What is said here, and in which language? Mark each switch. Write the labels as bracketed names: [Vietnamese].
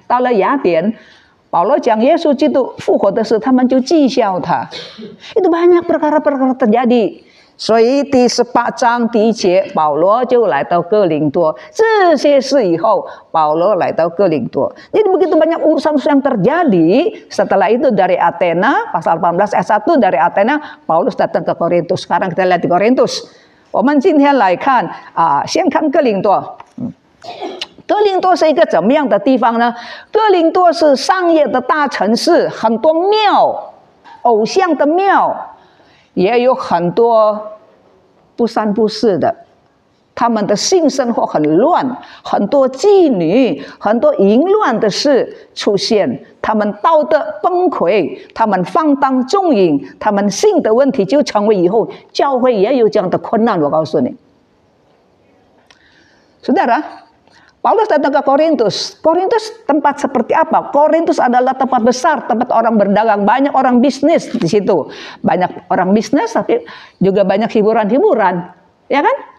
[Chinese] 到了雅典，保罗讲耶稣基督复活的事，他们就讥笑他。 [Indonesian] Itu banyak perkara-perkara terjadi. [Chinese] 所以第18章第1节，保罗就来到哥林多。这些事以后，保罗来到哥林多。 [Indonesian] Jadi begitu banyak urusan yang terjadi. Setelah itu dari Athena, pasal 18 ayat 1 dari Athena, Paulus datang ke Korintus. Sekarang kita lihat di Korintus. [Chinese] 我们今天来看先看哥林多。哥林多是一个怎么样的地方呢？哥林多是商业的大城市，很多庙，偶像的庙。也有很多不三不四的，他们的性生活很乱，很多妓女，很多淫乱的事出现，他们道德崩溃，他们放荡纵淫，他们性的问题就成为以后教会也有这样的困难。我告诉你 [Indonesian] Saudara, Paulus datang ke Korintus. Korintus tempat seperti apa? Korintus adalah tempat besar, tempat orang berdagang, banyak orang bisnis di situ. Banyak orang bisnis, tapi juga banyak hiburan-hiburan, ya kan?